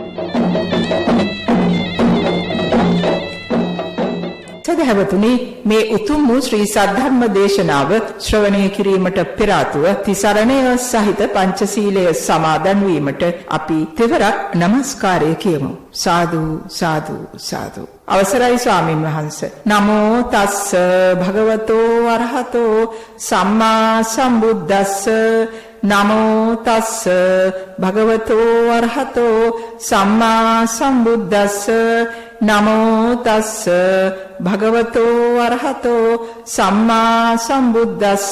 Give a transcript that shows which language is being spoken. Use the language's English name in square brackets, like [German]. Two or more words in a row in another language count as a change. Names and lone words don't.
[Sinhala] සදහවතුනි මේ උතුම් වූ ශ්‍රී සද්ධර්ම දේශනාව ශ්‍රවණය කිරීමට පෙර ආතුව තිසරණය සහිත පංචශීලය සමාදන් වීමට අපි තෙවරක් নমස්කාරය කියමු. සාදු සාදු සාදු. අවසරයි ස්වාමින් වහන්සේ. [Pali] නමෝ තස්ස භගවතෝ අරහතෝ සම්මා සම්බුද්දස්ස නමෝ තස්ස භගවතෝ අරහතෝ සම්මා සම්බුද්දස්ස නමෝ තස්ස භගවතෝ අරහතෝ සම්මා සම්බුද්දස්ස.